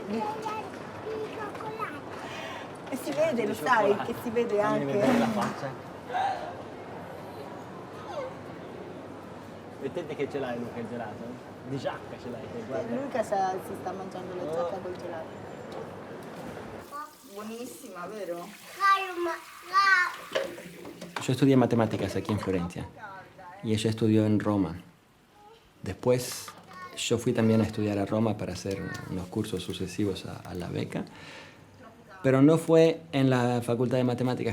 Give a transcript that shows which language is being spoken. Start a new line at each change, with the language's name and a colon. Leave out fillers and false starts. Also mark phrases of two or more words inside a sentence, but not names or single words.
Italian: E si vede, lo sai, che si vede anche. Fammi vedere la faccia. Mettete che ce l'hai Luca il gelato? Di giacca ce l'hai, guarda. Luca si sta mangiando la giacca col gelato. Buonissima, vero?
Spanish: Yo estudié matemáticas aquí en Florencia y ella estudió en Roma. Después yo fui también a estudiar a Roma para hacer unos cursos sucesivos a la beca, pero no fue en la Facultad de Matemáticas